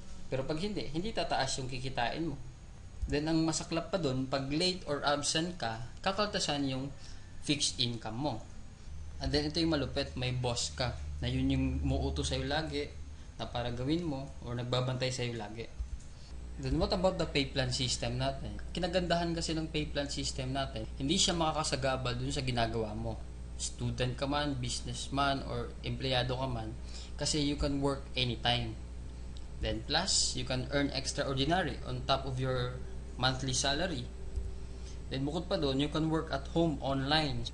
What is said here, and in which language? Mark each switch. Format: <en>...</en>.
<tl>Pero pag hindi tataas yung kikitain mo. Then, ang masaklap pa dun, pag late or absent ka, kakaltasan yung fixed income mo. And then, ito yung malupit, may boss ka, na yun yung muuto sa'yo lagi, na para gawin mo, or nagbabantay sa'yo lagi.</tl> <en>Then what about the pay plan system natin?</en> <tl>Kinagandahan kasi ng pay plan system natin, hindi siya makakasagabal dun sa ginagawa mo. Student ka man, businessman, or empleyado ka man, kasi</tl> <en>you can work anytime. Then plus, you can earn extraordinary on top of your monthly salary. Then</en> <tl>bukod pa dun,</tl> <en>you can work at home online.</en>